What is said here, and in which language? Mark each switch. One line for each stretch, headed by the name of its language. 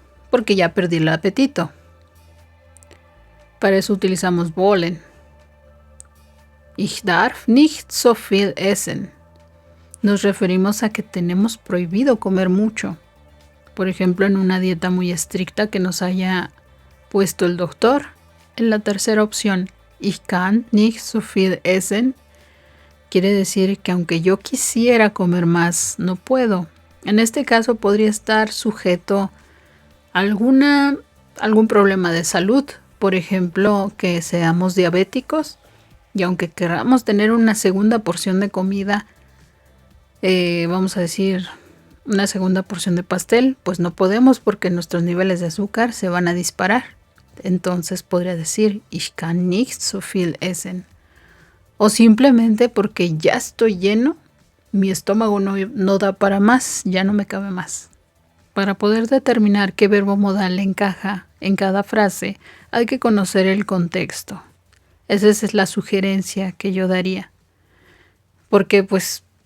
Spanish: Porque ya perdí el apetito. Para eso utilizamos wollen.
German: Ich darf nicht so viel essen.
Spanish: Nos referimos a que tenemos prohibido comer mucho. Por ejemplo, en una dieta muy estricta que nos haya puesto el doctor. En la tercera opción,
German: ich kann nicht so viel essen,
Spanish: quiere decir que aunque yo quisiera comer más, no puedo. En este caso podría estar sujeto a algún problema de salud. Por ejemplo, que seamos diabéticos y aunque queramos tener una segunda porción de comida, vamos a decir una segunda porción de pastel, pues no podemos porque nuestros niveles de azúcar se van a disparar. Entonces podría decir
German: ich kann nicht so viel essen.
Spanish: O simplemente porque ya estoy lleno, mi estómago no da para más, ya no me cabe más. Para poder determinar qué verbo modal encaja en cada frase, hay que conocer el contexto. Esa es la sugerencia que yo daría. Porque pues